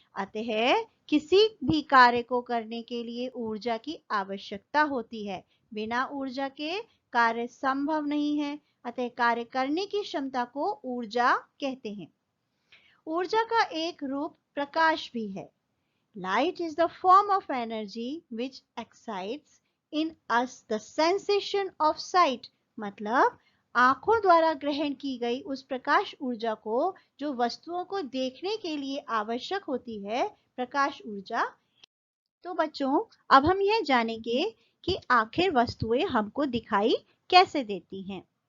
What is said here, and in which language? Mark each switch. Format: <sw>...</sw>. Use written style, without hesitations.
<hi>अतः किसी भी कार्य को करने के लिए ऊर्जा की आवश्यकता होती है। बिना ऊर्जा के कार्य संभव नहीं है। अतः कार्य करने की क्षमता को ऊर्जा कहते हैं। ऊर्जा का एक रूप प्रकाश भी है।</hi> <en>Light is the form of energy which excites in us the sensation of sight.</en> <hi>मतलब आंखों द्वारा ग्रहण की गई उस प्रकाश ऊर्जा को जो वस्तुओं को देखने के लिए आवश्यक होती है, प्रकाश ऊर्जा। तो बच्चों अब हम यह जानेंगे कि आखिर वस्तुएं हमको दिखाई कैसे देती हैं।</hi>